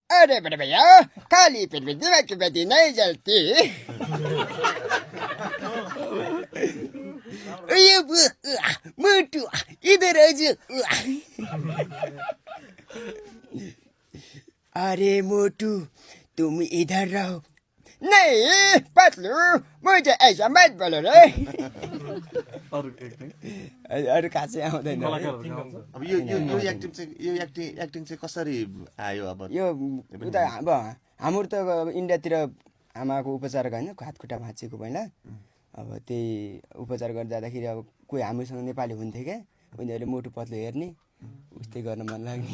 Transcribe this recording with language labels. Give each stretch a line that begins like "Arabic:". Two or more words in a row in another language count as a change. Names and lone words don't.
Hindi: अरे बड़े भैया खाली पेट में दिमाग की बत्ती नहीं जलती मोटू इधर आइए अरे मोटू तुम इधर रहो नहीं पतलू मुझे ऐसा मत बोलो रे
Nepali: अरू खासै आउँदैन अब यो एक्टिङ चाहिँ कसरी आयो अब यो उता अब हाम्रो त इन्डियातिर आमाको उपचार होइन हात खुट्टा भाँचिएको पहिला अब त्यही उपचार गर्दा जाँदाखेरि अब कोही हामीसँग नेपाली हुन्थे क्या उनीहरूले मोटु पतलो हेर्ने उस्तै गर्न मन लाग्ने